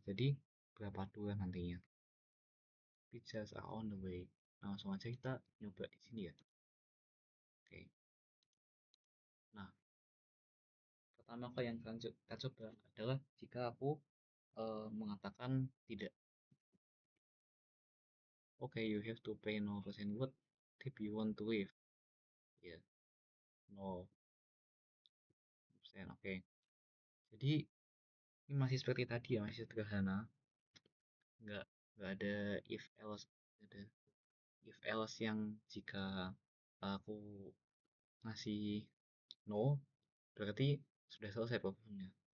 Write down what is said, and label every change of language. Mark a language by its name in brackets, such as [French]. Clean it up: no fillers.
[Indonesian] Jadi berapa 2 nantinya? [English] Pizzas are on the way. [Indonesian] Nah, langsung aja kita nyoba di sini ya. Oke. Nah, pertama yang kita coba adalah jika aku mengatakan tidak. [English] Oke, you have to pay 0% what tip you want to leave. [Indonesian] Ya, 0%. Oke. Jadi ini masih seperti tadi ya, masih sederhana. Nggak ada if else yang jika aku ngasih no berarti sudah selesai problemnya.